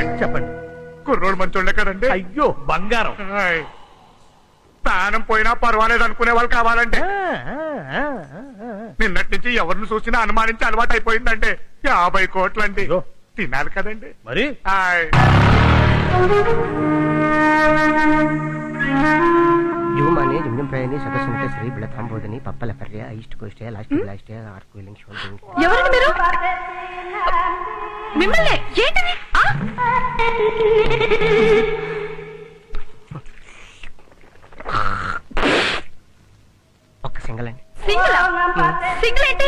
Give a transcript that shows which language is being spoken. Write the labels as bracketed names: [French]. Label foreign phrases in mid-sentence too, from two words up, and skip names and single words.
[Telugu] చెప్పండి. కుర్రోడు మంచోళ్ళే కదండి. అయ్యో బంగారం. హాయ్. ప్రాణం పోయినా పర్వాలేదు అనుకునే వాళ్ళు కావాలండి. నిన్నటి నుంచి ఎవరిని చూసినా అనుమానించి అలవాటు అయిపోయిందండి. 50 కోట్లండి. అయ్యో. తినాలి కదండి. మరి హాయ్. ಯುವಮಾನ್ಯ ಜಮ್ಜಂಪ್ರಾಯನಿ ಸದಸ್ಯನತೆ ಶ್ರೀ ಬೆಳತಾಂಬೋಧನಿ ಪಪ್ಪಲ ಪರ್ಯ ಈಸ್ಟ್ ಕೋಸ್ಟ್ లాస్ట్ లాస్ట్ ఆర్ట్ కూలింగ్ షోల్డింగ్. ఎవరండి మీరు? మిమ్మల్ని ఏంటిది? ఆ? ఒక్క సింగల్ అండి. సింగిల్ సింగిల్ ఏంటి?